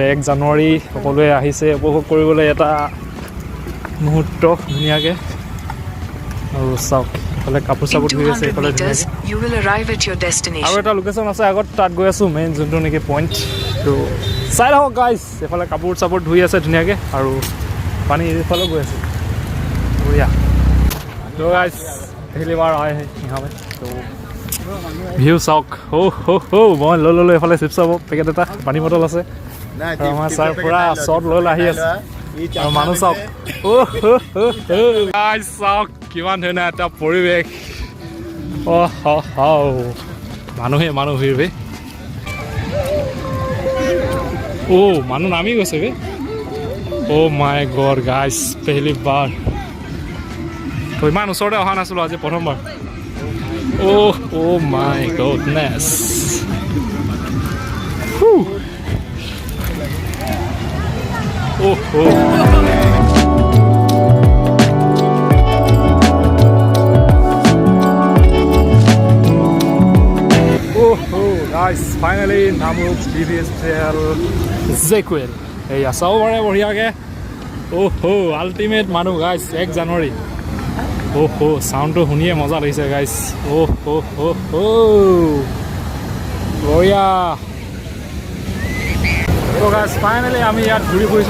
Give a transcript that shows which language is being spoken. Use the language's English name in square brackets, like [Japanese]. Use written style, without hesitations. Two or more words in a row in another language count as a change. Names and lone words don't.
[Assamese] 1 জানুৱাৰী সকলোৱে আহিছে উপভোগ কৰিবলৈ এটা মুহূৰ্ত ধুনীয়াকৈ আৰু চাওক এইফালে কাপোৰ চাপোৰ ধুই আছে এইফালে আৰু এটা লোকেশ্যন আছে আগত তাত গৈ আছোঁ মেইন যোনটো নেকি পইণ্ট তো চাই থাকক গাইজ এইফালে কাপোৰ চাপোৰ ধুই আছে ধুনীয়াকৈ আৰু পানী এইফালে গৈ আছে বঢ়িয়া [Hindi] तो गाइस पहली बार आए हैं यहाँ पे तो व्यू [Assamese] चाওক মই লৈ এইফালে চিপছ পেকেট এটা পানী বটল আছে আমাৰ ছাৰ পুৰা শ্বট লৈ আহি আছে আৰু মানুহ চাওক গাইস চাওক কিমান ধুনীয়া এটা পৰিৱেশ মানুহ ভিৰ বে মানুহ নামি গৈছে বে [English] my god guys [Hindi] पहली बार तो [Assamese] ইমান ওচৰতে অহা নাছিলোঁ আজি প্ৰথমবাৰ [English] Oh my goodness. Whew. Oh. Guys, finally Namrup Bvfcl JACK WELL. [Assamese] Hey, চাব পাৰে বঢ়িয়াকৈ। Ultimate মানুহ guys, 1 জানুৱাৰী। চাউণ্ডটো শুনিয়ে মজা লাগিছে গাইজ। বঢ়িয়া। তো গাইজ ফাইনেলি আমি ইয়াত ঘূৰি ফুৰিছোঁ।